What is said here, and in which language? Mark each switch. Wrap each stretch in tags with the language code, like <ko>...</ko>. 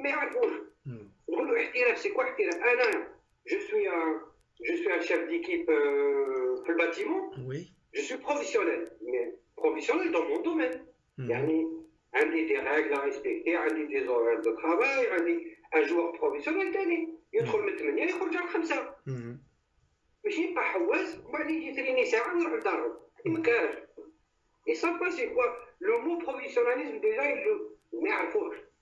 <fr>Mais alors, c'est quoi? Je suis un chef d'équipe pour le bâtiment. Oui. Je suis professionnel, mais professionnel dans mon domaine. يعني عندي des règles à respecter, عندي des horaires de travail, عندي un joueur professionnel تاني</fr> <ar>يدخل من 8 يخرج على 5. ماشي يبقى حواس وبعدين يجي يتريني ساعة ويروح لدارهم. ما كانش.</ar> <fr>Ils savent pas c'est quoi le mot professionnalisme déjà ils le mais à faux.</fr>